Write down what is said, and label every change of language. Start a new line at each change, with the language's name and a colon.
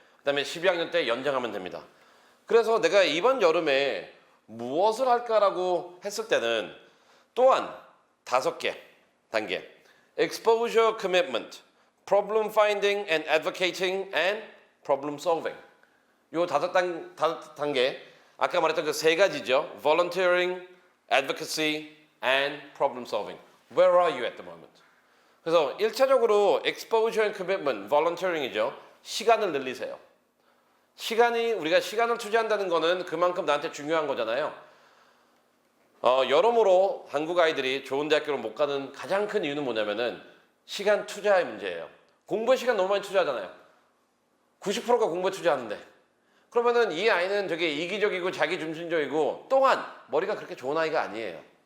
Korean: 그 다음에 12학년 때 연장하면 됩니다. 그래서 내가 이번 여름에 무엇을 할까라고 했을 때는 또한 5개 단계
English: exposure commitment, problem finding and advocating and problem solving
Korean: 요 5단계 아까 말했던 그 3가지죠.
English: volunteering, advocacy and problem solving. Where are you at the moment?
Korean: 그래서 1차적으로
English: exposure and commitment, volunteering이죠.
Korean: 시간을 늘리세요. 우리가 시간을 투자한다는 거는 그만큼 나한테 중요한 거잖아요. 여러모로 한국 아이들이 좋은 대학교를 못 가는 가장 큰 이유는 뭐냐면은 시간 투자의 문제예요. 공부에 시간 너무 많이 투자하잖아요. 90%가 공부에 투자하는데 그러면은 이 아이는 되게 이기적이고 자기중심적이고 또한 머리가 그렇게 좋은 아이가 아니에요.